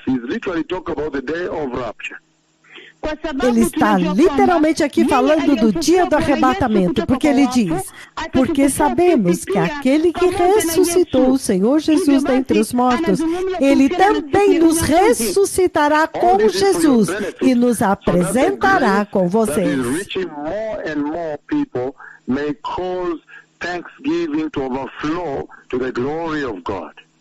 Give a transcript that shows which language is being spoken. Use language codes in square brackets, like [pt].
[en] He's literally talking about the day of rapture. [pt] Ele está literalmente aqui falando do dia do arrebatamento, porque ele diz, porque sabemos que aquele que ressuscitou o Senhor Jesus dentre os mortos, ele também nos ressuscitará com Jesus e nos apresentará com [en] That is [pt] vocês. [en] reaching more and more people may cause thanksgiving to overflow to the glory of God.